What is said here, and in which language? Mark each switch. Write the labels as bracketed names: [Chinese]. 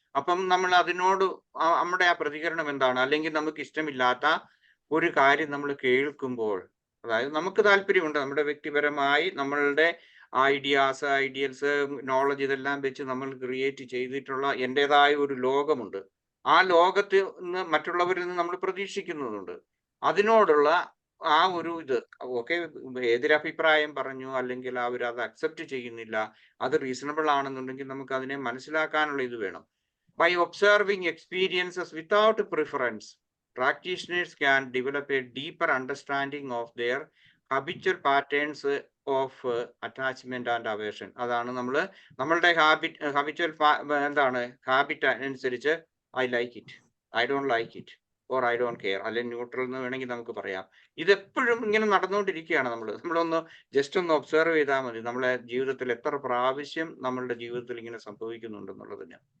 [Malayalam] അപ്പം നമ്മൾ അതിനോട് നമ്മുടെ ആ പ്രതികരണം എന്താണ്? അല്ലെങ്കിൽ നമുക്ക് ഇഷ്ടമില്ലാത്ത ഒരു കാര്യം നമ്മൾ കേൾക്കുമ്പോൾ, അതായത് നമുക്ക് താല്പര്യമുണ്ട്, നമ്മുടെ വ്യക്തിപരമായി നമ്മളുടെ ഐഡിയൽസ്, നോളജ് ഇതെല്ലാം വെച്ച് നമ്മൾ ക്രിയേറ്റ് ചെയ്തിട്ടുള്ള എൻ്റെതായ ഒരു ലോകമുണ്ട്. ആ ലോകത്തിൽ നിന്ന് മറ്റുള്ളവരിൽ നിന്ന് നമ്മൾ പ്രതീക്ഷിക്കുന്നുണ്ട്. അതിനോടുള്ള ആ ഒരു ഇത് ഓക്കെ, എതിരഭിപ്രായം പറഞ്ഞു, അല്ലെങ്കിൽ അവർ അത് അക്സെപ്റ്റ് ചെയ്യുന്നില്ല, അത് റീസണബിൾ ആണെന്നുണ്ടെങ്കിൽ നമുക്ക് അതിനെ മനസ്സിലാക്കാനുള്ള ഇത് വേണം. [English] By observing experiences without preference, practitioners can develop a deeper understanding of their habitual patterns of attachment and aversion. [Malayalam] അതാണ് നമ്മളുടെ ഹാബിച്വൽ ഹാബിറ്റ് അനുസരിച്ച് [English] I like it, I don't like it, or I don't care, [Malayalam] അല്ലെങ്കിൽ neutral എന്ന് വേണമെങ്കിൽ നമുക്ക് പറയാം. ഇതെപ്പോഴും ഇങ്ങനെ നടന്നുകൊണ്ടിരിക്കുകയാണ്. നമ്മളൊന്ന് ജസ്റ്റ് ഒന്ന് ഒബ്സർവ് ചെയ്താൽ മതി, നമ്മളെ ജീവിതത്തിൽ എത്ര പ്രാവശ്യം നമ്മളുടെ ജീവിതത്തിൽ ഇങ്ങനെ സംഭവിക്കുന്നുണ്ടെന്നുള്ളതിന്.